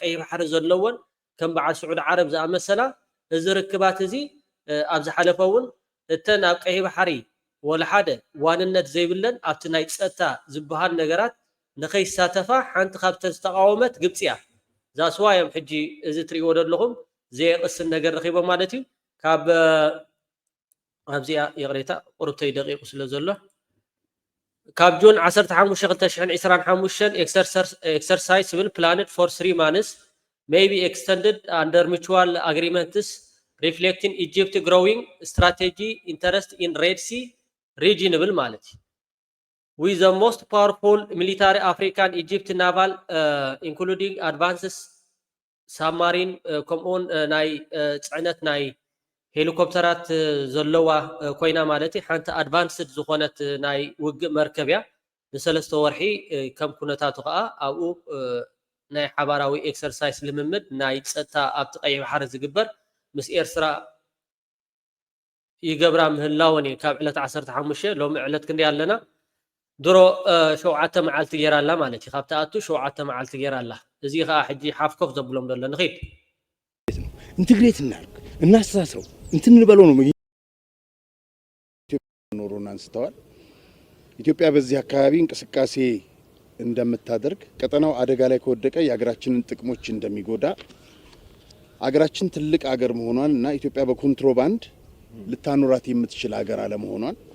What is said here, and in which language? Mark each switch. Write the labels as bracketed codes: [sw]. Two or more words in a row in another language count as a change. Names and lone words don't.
[ti] ቀይሕ ባሕሪ ዘለዎን ከም በዓል ስዑድ ዓረብ ዝኣመሰላ እዚ ርክባት እዚ ኣብ ዝሓለፈ እውን እተን ኣብ ቀይሕ ባሕሪ ወላ ሓደ ዋንነት ዘይብለን ኣብቲ ናይ ፀጥታ ዝበሃል ነገራት ንኸይሳተፋ ሓንቲ ካብተን ዝተቃወመት ግብፂ እያ። ዛስዋ እዮም ሕጂ እዚ ትሪእዎ ዘለኹም ዘየቕስን ነገር ረኺቦም ማለት እዩ። ካብ ኣብዚኣ የቕሬታ ቁርብተይ ደቂቁ ስለ ዘሎ ካብ ጁን 15/2025 [en] exercise will planned for 3 months may be extended under mutual agreements reflecting Egypt growing strategy interest in Red Sea region [ti] ብል ማለት [en] with the most powerful military African Egypt naval including advances submarine [ti] ከምኡን ናይ ፅዕነት ናይ ሄሊኮፕተራት ዘለዋ ኮይና ማለት ሓንቲ ኣድቫንስድ ዝኾነት ናይ ውግእ መርከብ እያ። ንሰለስተ ወርሒ ከም ኩነታቱ ከዓ ኣብኡ ናይ ሓባራዊ ኤክሰርሳይዝ ልምምድ ናይ ፀጥታ ኣብቲ ቀይሕ ባሕሪ ዝግበር ምስ ኤርትራ ይገብራ ምህላወን እዩ። ካብ ዕለት 15 ሎሚ ዕለት ክንደይ ኣለና ድሮ 7 መዓልቲ ጌራ ኣላ ማለት እዩ። ካብቲ ኣቱ 7 መዓልቲ ጌራ ኣላ እዚህ ኸ ሕጂ ሓፍኮፍ ዘብሎም ዘሎ ንኺድ [am] ኢንተግሬት እናርግ እናስተሳስረው እንትን እንበለው ነው ኖሮና አንስተዋል። ኢትዮጵያ በዚህ አካባቢ እንቅስቃሴ እንደምታደርግ ቀጠናው አደጋ ላይ ከወደቀ የሀገራችንን ጥቅሞች እንደሚጎዳ አገራችን ትልቅ አገር መሆኗን እና ኢትዮጵያ በኮንትሮባንድ ልታኖራት የምትችል አገር አለመሆኗን